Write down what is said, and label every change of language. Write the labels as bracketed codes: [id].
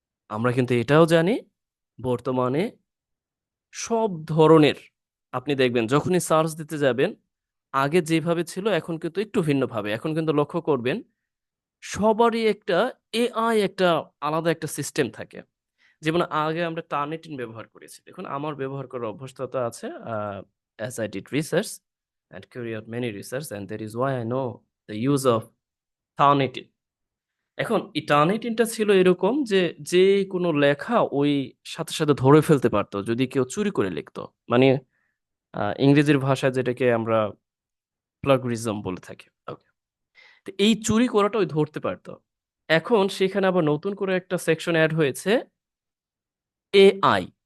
[bn] আমরা কিন্তু এটাও জানি, বর্তমানে সব ধরনের, আপনি দেখবেন যখনই সার্চ দিতে যাবেন, আগে যেভাবে ছিল এখন কিন্তু একটু ভিন্নভাবে। এখন কিন্তু লক্ষ্য করবেন সবারই একটা এআই, একটা আলাদা একটা সিস্টেম থাকে। যেমন আগে আমরা টার্নিটিন ব্যবহার করেছি। দেখুন, আমার ব্যবহার করার অভ্যস্ততা আছে। [en] as I did research and carry out many research, and that is why I know the use of Turnitin. [bn] এখন এই টার্নিটিনটা ছিল এরকম যে, যে কোনো লেখা ওই সাথে ধরে ফেলতে পারতো যদি কেউ চুরি করে লিখতো। মানে ইংরেজির ভাষায় যেটাকে আমরা প্লাগরিজম বলে থাকি। ওকে। তো এই চুরি করাটা ওই ধরতে পারতো। এখন সেখানে আবার নতুন করে একটা সেকশন এড হয়েছে এআই।